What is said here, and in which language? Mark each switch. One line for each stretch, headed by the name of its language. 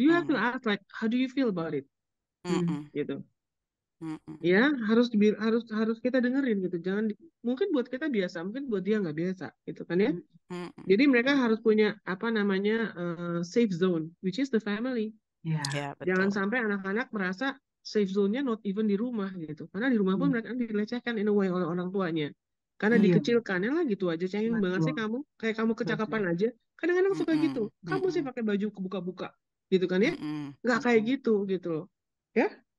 English: You have to ask like, how do you feel about it?
Indonesian: Gitu. Ya, harus kita dengerin gitu. Jangan mungkin buat kita biasa, mungkin buat dia nggak biasa gitu kan ya. Jadi mereka harus punya apa namanya safe zone,
English: which is the family.
Indonesian: Ya, Jangan betul. sampai anak-anak merasa safe zone-nya
English: not even
Indonesian: di rumah gitu. Karena di rumah pun mereka dilecehkan
English: in a way
Indonesian: oleh orang tuanya. Karena dikecilkan, ya lah gitu aja, cengeng banget sih kamu. Kayak kamu kecakapan aja. Kadang-kadang suka gitu. Kamu sih pakai baju kebuka-buka. Gitu kan ya. Nggak kayak gitu loh. Ya?